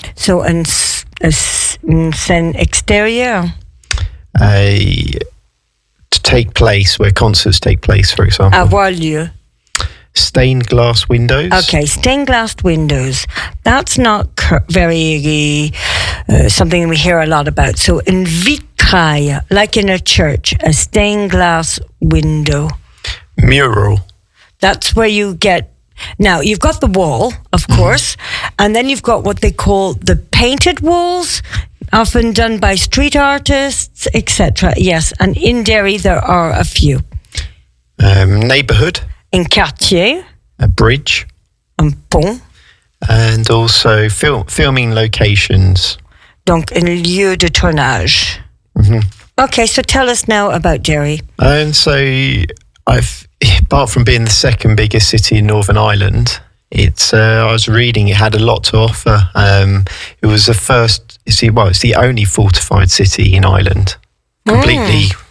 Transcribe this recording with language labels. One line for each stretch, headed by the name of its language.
French: So une scène extérieure.
English: To take place, where concerts take place, for example.
French: Avoir lieu.
English: Stained glass windows. Okay, stained glass windows. That's not very something we hear a lot about. So in vitrail, like in a church, a stained glass window. Mural. That's where you get. Now, you've got the wall, of course, and then you've got what they call the painted walls, often done by street artists, etc. Yes, and in Derry there are a few. Neighbourhood.
French: In quartier.
English: A bridge.
French: Un pont.
English: And also filming locations.
French: Donc, un lieu de tournage.
English: Okay, so tell us now about Derry. So apart from being the second biggest city in Northern Ireland, I was reading it had a lot to offer. It was it's the only fortified city in Ireland. Completely